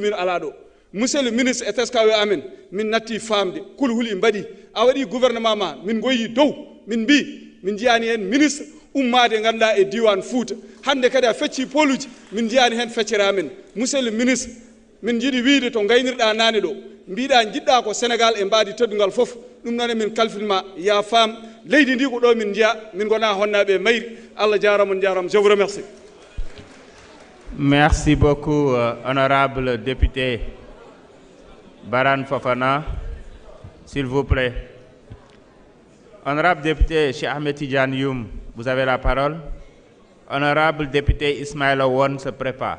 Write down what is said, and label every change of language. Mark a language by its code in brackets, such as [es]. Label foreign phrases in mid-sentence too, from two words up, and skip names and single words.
[ff] min ala ɗo [fr] monsieur le ministre [ff] e teskawe amen min natti famde kulhuli mbaɗi a waɗi gouvernement ma min goyi dow min mbi min jiyani hen ministre ummade ganduɗa e diwan Fouta hande kadi a fecci poluji min jiyani hen feccere amen [fr] monsieur le ministre [ff] min jiiɗi wiide to gaynirɗa nane ɗo mbiɗa jiɗɗa ko Sénégal e mbaadi teddugal fof ɗum noon min kalfinma ya faam leydi ndi ko ɗo min jeeya min gona honnaɓe e mayri Allah jarama on jarama. [fr] Je vous remercie. Merci beaucoup, honorable député Baran Fofana. S'il vous plaît. Honorable député Cheikh Ahmed Tidiane Youm, vous avez la parole. Honorable député Ismaïla Won se prépare.